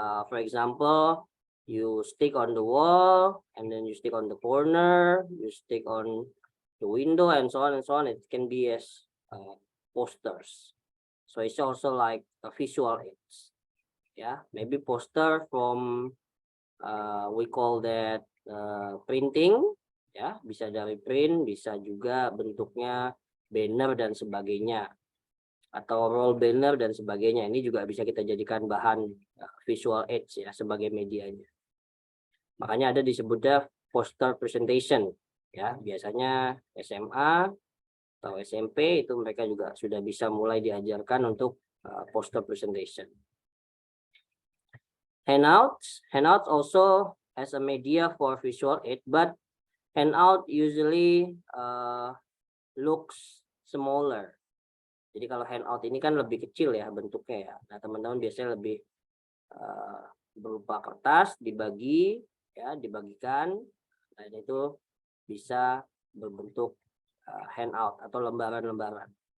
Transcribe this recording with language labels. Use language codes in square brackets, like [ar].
[en] For example, you stick on the wall, and then you stick on the corner, you stick on the window, and so on and so on. It can be as posters. So it's also like a visual aids. Yeah, maybe poster from we call that printing. [id] Ya, bisa dari print, bisa juga bentuknya banner dan sebagainya, atau roll banner dan sebagainya. Ini juga bisa kita jadikan bahan visual aids ya sebagai medianya. Makanya ada disebutnya poster presentation ya, biasanya SMA atau SMP itu mereka juga sudah bisa mulai diajarkan untuk poster presentation. [en] Hangouts also as a media for visual aid, but Hangout usually looks smaller. [id] Jadi kalau Hangout ini kan lebih kecil ya bentuknya ya. Nah teman-teman biasanya lebih berupa kertas dibagi ya, dibagikan. Nah itu bisa berbentuk handout atau lembaran-lembaran.